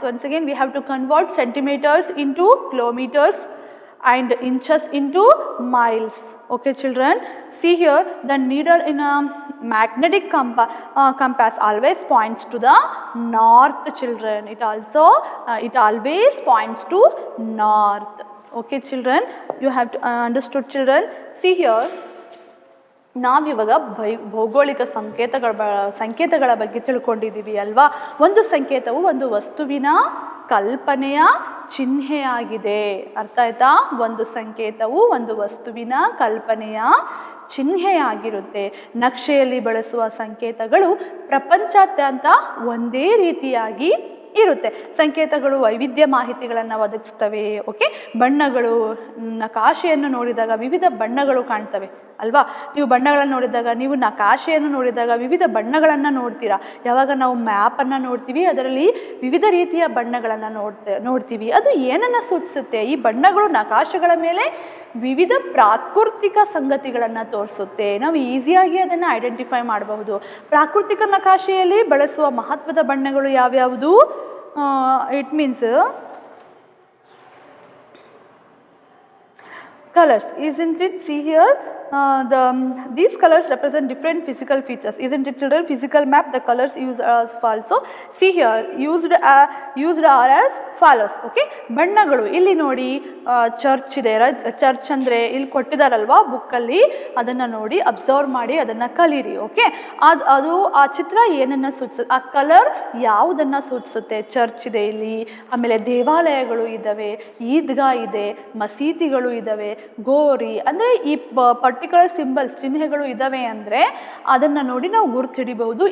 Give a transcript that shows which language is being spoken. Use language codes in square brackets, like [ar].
[en] Once again, we have to convert centimeters into kilometers and inches into miles. Okay, children, see here, the needle in a magnetic compass always points to the north, children. It always points to north. Okay, children, you have to understood, children. [kn] See here, ನಾವಿವಾಗ ಭೌಗೋಳಿಕ ಸಂಕೇತಗಳ ಬಗ್ಗೆ ತಿಳ್ಕೊಂಡಿದ್ದೀವಿ ಅಲ್ವಾ. ಒಂದು ಸಂಕೇತವು ಒಂದು ವಸ್ತುವಿನ ಕಲ್ಪನೆಯ ಚಿಹ್ನೆಯಾಗಿದೆ. ಅರ್ಥ ಆಯ್ತಾ? ಒಂದು ಸಂಕೇತವು ಒಂದು ವಸ್ತುವಿನ ಕಲ್ಪನೆಯ ಚಿಹ್ನೆಯಾಗಿರುತ್ತೆ. ನಕ್ಷೆಯಲ್ಲಿ ಬಳಸುವ ಸಂಕೇತಗಳು ಪ್ರಪಂಚಾದ್ಯಂತ ಒಂದೇ ರೀತಿಯಾಗಿ ಇರುತ್ತೆ. ಸಂಕೇತಗಳು ವೈವಿಧ್ಯ ಮಾಹಿತಿಗಳನ್ನು ಒದಗಿಸ್ತವೆ. ಓಕೆ, ಬಣ್ಣಗಳು, ನಕಾಶೆಯನ್ನು ನೋಡಿದಾಗ ವಿವಿಧ ಬಣ್ಣಗಳು ಕಾಣ್ತವೆ ಅಲ್ವಾ. ನೀವು ಬಣ್ಣಗಳನ್ನು ನೋಡಿದಾಗ, ನೀವು ನಕಾಶೆಯನ್ನು ನೋಡಿದಾಗ ವಿವಿಧ ಬಣ್ಣಗಳನ್ನು ನೋಡ್ತೀರಾ. ಯಾವಾಗ ನಾವು ಮ್ಯಾಪನ್ನು ನೋಡ್ತೀವಿ, ಅದರಲ್ಲಿ ವಿವಿಧ ರೀತಿಯ ಬಣ್ಣಗಳನ್ನು ನೋಡ್ತೀವಿ. ಅದು ಏನನ್ನು ಸೂಚಿಸುತ್ತೆ? ಈ ಬಣ್ಣಗಳು ನಕಾಶೆಗಳ ಮೇಲೆ ವಿವಿಧ ಪ್ರಾಕೃತಿಕ ಸಂಗತಿಗಳನ್ನು ತೋರಿಸುತ್ತೆ. ನಾವು ಈಸಿಯಾಗಿ ಅದನ್ನು ಐಡೆಂಟಿಫೈ ಮಾಡಬಹುದು. ಪ್ರಾಕೃತಿಕ ನಕಾಶೆಯಲ್ಲಿ ಬಳಸುವ ಮಹತ್ವದ ಬಣ್ಣಗಳು ಯಾವ್ಯಾವುದು? [en] It means colors, isn't it? See here, these colors represent different physical features, isn't it, children? Physical map, the colors used as follows. See here, used are as follows. [kn] Okay, ಬಣ್ಣಗಳು ಇಲ್ಲಿ ನೋಡಿ, church ಇದೆ. Church ಅಂದರೆ ಇಲ್ಲಿ ಕೊಟ್ಟಿದಾರಲ್ವಾ ಬುಕ್ಕಲ್ಲಿ, ಅದನ್ನು ನೋಡಿ observe ಮಾಡಿ ಅದನ್ನು ಕಲೀರಿ. ಓಕೆ, ಅದು ಆ ಚಿತ್ರ ಏನನ್ನು ಸೂಚಿಸುತ್ತೆ, ಆ ಕಲರ್ ಯಾವುದನ್ನು ಸೂಚಿಸುತ್ತೆ? ಚರ್ಚ್ ಇದೆ ಇಲ್ಲಿ, ಆಮೇಲೆ ದೇವಾಲಯಗಳು ಇದ್ದಾವೆ, ಈದ್ಗಾ ಇದೆ, ಮಸೀದಿಗಳು ಇದ್ದಾವೆ, ಗೋರಿ ಅಂದರೆ ಈ ಪರ್ಟಿಕ್ಯುಲರ್ ಸಿಂಬಲ್ಸ್, ಚಿಹ್ನೆಗಳು ಇದ್ದಾವೆ ಅಂದರೆ ಅದನ್ನು ನೋಡಿ ನಾವು ಗುರುತಿಡಿಬಹುದು.